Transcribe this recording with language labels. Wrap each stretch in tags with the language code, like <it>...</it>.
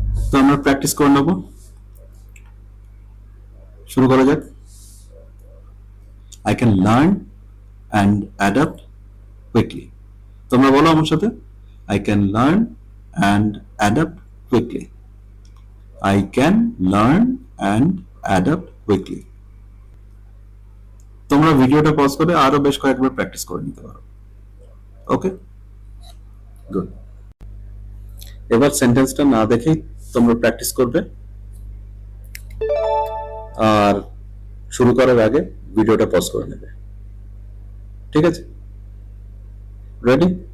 <bn>তো আমরা প্র্যাকটিস করে নেব, শুরু করা যাক।</bn> <en>I can learn and adapt quickly.</en> <bn>তোমরা বলো আমার সাথে,</bn> <en>I can learn and adapt quickly. I can learn and adapt quickly.</en> <bn>তোমরা ভিডিওটা পজ করে আরো বেশ কয়েকবার প্র্যাকটিস করে নিতে পারো। ওকে, গুড। এবার সেন্টেন্সটা না দেখেই তোমরা প্র্যাকটিস করবে, আর শুরু করার আগে ভিডিওটা পজ করে নেবে, ঠিক আছে? রেডি?</bn>